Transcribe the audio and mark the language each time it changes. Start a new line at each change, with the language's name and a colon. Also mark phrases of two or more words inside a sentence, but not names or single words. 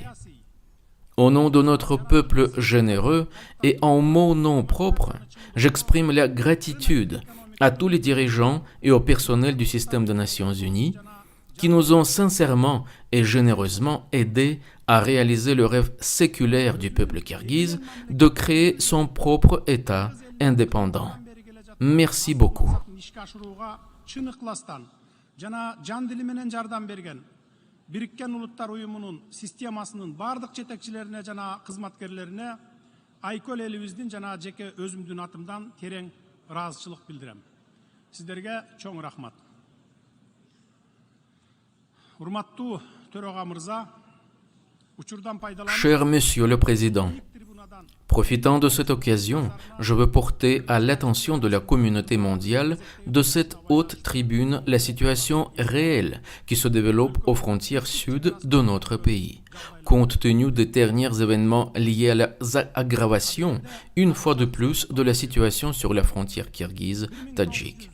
French: Au nom de notre peuple généreux et en mon nom propre, j'exprime la gratitude à tous les dirigeants et au personnel du système des Nations Unies qui nous ont sincèrement et généreusement aidés à réaliser le rêve séculaire du peuple kirghize de créer son propre État indépendant. Merci beaucoup.
Kyrgyz: Birikкен Улуттар Уюмунун системасынын бардык жетекчилерине жана кызматкерлерине Айкөл элибиздин жана жеке өзүмдүн атымдан терең ыраазычылык билдирем. Сиздерге чоң рахмат. Урматтуу төрага мырза, учурдан пайдаланып
French: Cher Monsieur le Président, profitant de cette occasion, je veux porter à l'attention de la communauté mondiale de cette haute tribune la situation réelle qui se développe aux frontières sud de notre pays, compte tenu des derniers événements liés à l'aggravation, une fois de plus, de la situation sur la frontière kirghize-tadjik.